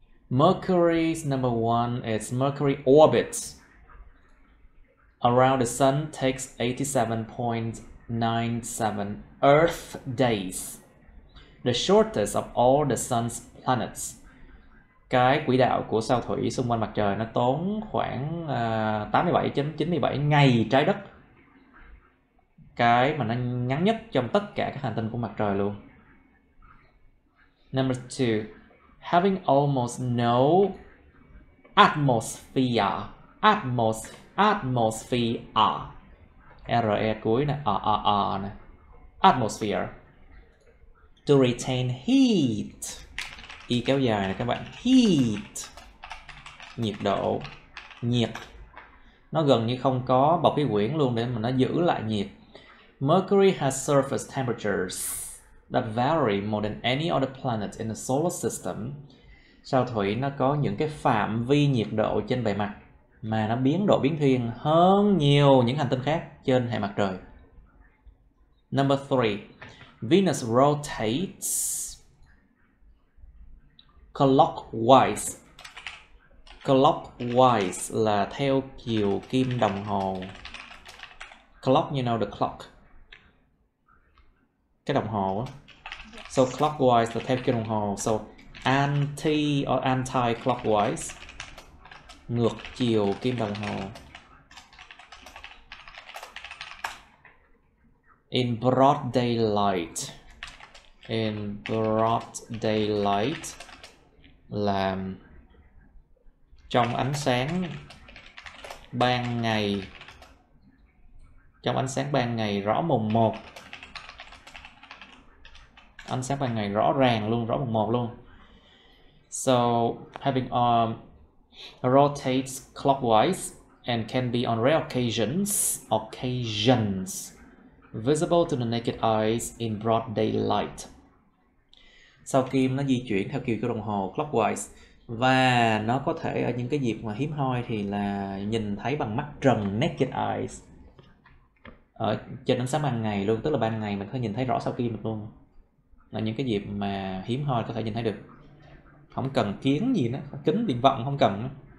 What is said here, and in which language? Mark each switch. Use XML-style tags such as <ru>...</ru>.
<en>Mercury's number 1 is Mercury orbits around the sun takes 87.97 Earth days, the shortest of all the sun's planets.</en> <vi>Cái quỹ đạo của sao Thủy xung quanh mặt trời nó tốn khoảng 87.97 ngày trái đất. Cái mà nó ngắn nhất trong tất cả các hành tinh của mặt trời luôn.</vi> <en>Number 2. Having almost no atmosphere.</en> <vi>Atmosphere. R-E cuối nè. R-R-R nè. Atmosphere.</vi> <en>To retain heat.</en> <vi>Y kéo dài nè các bạn. Heat. Nhiệt độ. Nhiệt. Nó gần như không có bầu khí quyển luôn để mà nó giữ lại nhiệt.</vi> <en>Mercury has surface temperatures that vary more than any other planet in the solar system.</en> <vi>Sao Thủy nó có những cái phạm vi nhiệt độ trên bề mặt mà nó biến thiên hơn nhiều những hành tinh khác trên hệ mặt trời.</vi> <en>Number 3. Venus rotates clockwise.</en> <vi>Clockwise là theo chiều kim đồng hồ.</vi> <en>Clock, you know the clock.</en> <vi>Cái đồng hồ á. So clockwise là theo kim đồng hồ.</vi> <en>So anti or anti-clockwise,</en> <vi>ngược chiều kim đồng hồ.</vi> <en>In broad daylight. In broad daylight là</en> <vi>trong ánh sáng ban ngày trong ánh sáng ban ngày rõ mồn một. Ánh sáng ban ngày rõ ràng luôn, rõ mồn một luôn.</vi> <en>So having rotates clockwise and can be on rare occasions visible to the naked eyes in broad daylight.</en> <vi>Sao Kim nó di chuyển theo chiều của đồng hồ clockwise và nó có thể ở những cái dịp mà hiếm hoi thì là nhìn thấy bằng mắt trần, naked eyes, ở trên ánh sáng ban ngày luôn, tức là ban ngày mình có thể nhìn thấy rõ sao Kim được luôn, là những cái dịp mà hiếm hoi có thể nhìn thấy được, không cần kiến gì nữa, kính viễn vọng không cần nữa.</vi>